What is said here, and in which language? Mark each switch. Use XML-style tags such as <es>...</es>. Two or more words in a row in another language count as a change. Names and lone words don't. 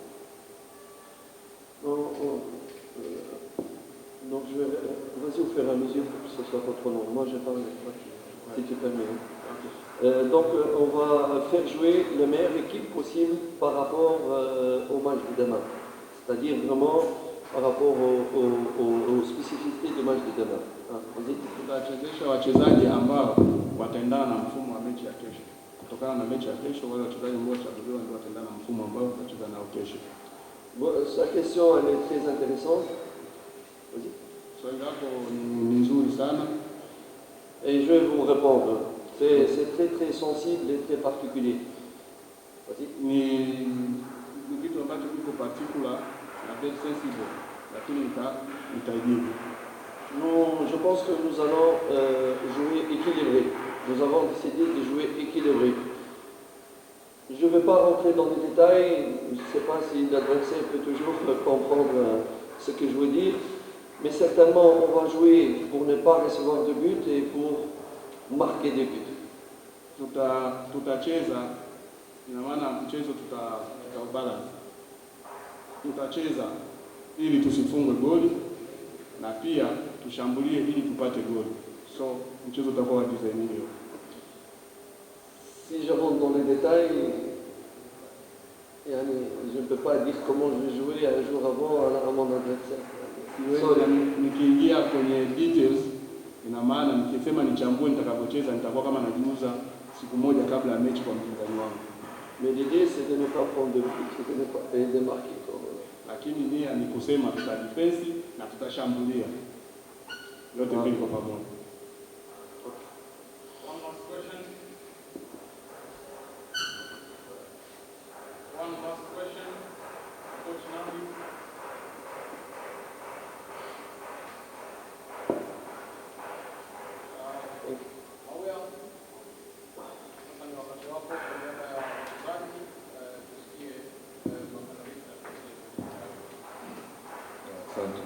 <fr>Donc je vais, vas-y au fur et à mesure pour que ce soit pas trop long. Moi je parle si tu permets. Donc on va faire jouer la meilleure équipe possible par rapport au match de demain. C'est-à-dire vraiment par rapport aux spécificités du match de demain. Vas-y.</fr> <sw>Tutachezesha wachezaji ambao wataendana na mfumo wa mechi ya kesho. Kutokana na mechi ya kesho, wale wachezaji ambao watachaguliwa ndio wataendana na mfumo ambao tutacheza nao kesho.</sw> <fr>Bon, sa question elle est très intéressante. Vas-y.</fr> <sw>Swali lako ni nzuri sana.</sw> <fr>Et je vais vous répondre. C'est très très sensible et très particulier. Vas-y.</fr> <sw>Ni kitu ambacho kiko particular na</sw> <en>very sensible,</en> <sw>lakini nitaijibu.</sw> <fr>Je pense que nous allons jouer équilibré. Nous avons décidé de jouer équilibré. Je ne vais pas rentrer dans les détails, je ne sais pas si l'adversaire peut toujours comprendre ce que je veux dire, mais certainement on va jouer pour ne pas recevoir de but et pour marquer des buts.</fr> <sw>Tutacheza, ina maana mchezo tutaubalance. Tutacheza ili tusifungwe goli na pia tushambulie ili tupate goli. So mchezo utakuwa design hiyo.</sw> <fr>Si je rentre dans les détails, je ne peux pas dire comment je vais jouer un jour avant à mon adversaire.</fr> <sw>Nikiingia kwenye details, ina maana nikisema nichambue nitakavyocheza nitakuwa kama najiuza siku moja kabla ya mechi kwa mpinzani wangu.</sw> <fr>Mais l'idée c'est de ne pas prendre de but, c'est de ne pas de marquer.</fr> <sw>Lakini nia ni kusema tutadefense na tutashambulia. Yote mbili kwa pamoja.</sw> <en>One last question. Coach Nabi.</en> <sw>Mauya, sasa ni wakati wako kwa niaba ya wachezaji tusikie maandalizi. Asante.</sw>